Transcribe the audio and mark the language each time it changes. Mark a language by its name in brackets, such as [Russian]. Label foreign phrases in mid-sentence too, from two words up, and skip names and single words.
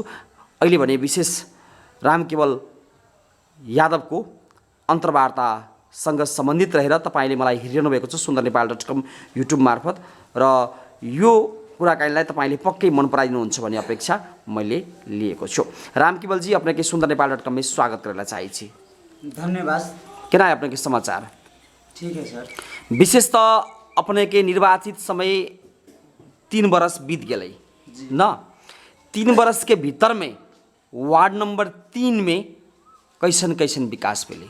[Nepali] अहिले भने विशेष रामकेवल यादवको अन्तर्वार्तासँग सम्बन्धित रहेर तपाईँले मलाई हेरिरहनु भएको छ सुन्दरनेपाल.com युट्युब मार्फत, र यो कुराकानीलाई तपाईँले पक्कै मन पराइदिनुहुन्छ भन्ने अपेक्षा मैले लिएको छु। रामकेवलजी, [Maithili] अपने के सुन्दरनेपाल.com में स्वागत करना चाहिए छी। धन्यवाद। क्या है अपने के समाचार? ठीक है सर। विशेष तो अपने के निर्वाचित समय 3 बरस बीत गए न। 3 बरस के भीतर में वार्ड नंबर 3 में कैसन कैसन विकास भेले?